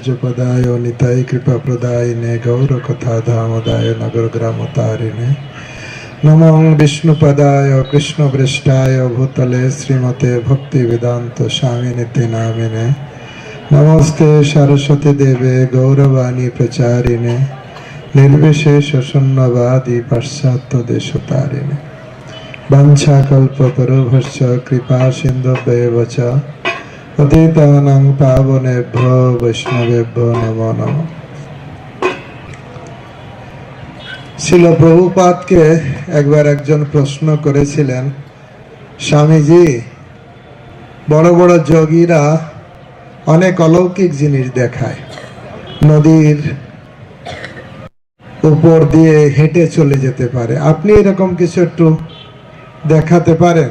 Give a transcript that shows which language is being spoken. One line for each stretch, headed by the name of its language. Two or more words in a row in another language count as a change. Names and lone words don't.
Sanskrit: পদায় নিতাই কৃপা প্রদায়িনে গৌর কথা ধামদায় নগর গ্রাম তারিণে নমঃ বিষ্ণুপদায় কৃষ্ণ পৃষ্ঠায় ভূতলে শ্রীমতে ভক্তি বেদান্ত স্বামিনীতে নামিনে নমস্তে সরস্বতী দেবে গৌরবাণী প্রচারিণে निर्विशेष शून्यवादी पाश्चात्य देशतारिणे वंशाकल्पतरुभ्यश्च कृपा सिन्धुभ्येव च पतितानां पावनेभ्यो वैष्णवेभ्यो नमो नमः।
Bangla: শিল প্রভুপাদকে একবার একজন প্রশ্ন করেছিলেন, স্বামীজি, বড় বড় যোগীরা অনেক অলৌকিক জিনিস দেখায়, নদীর উপর দিয়ে হেঁটে চলে যেতে পারে, আপনি এরকম কিছু একটু দেখাতে পারেন?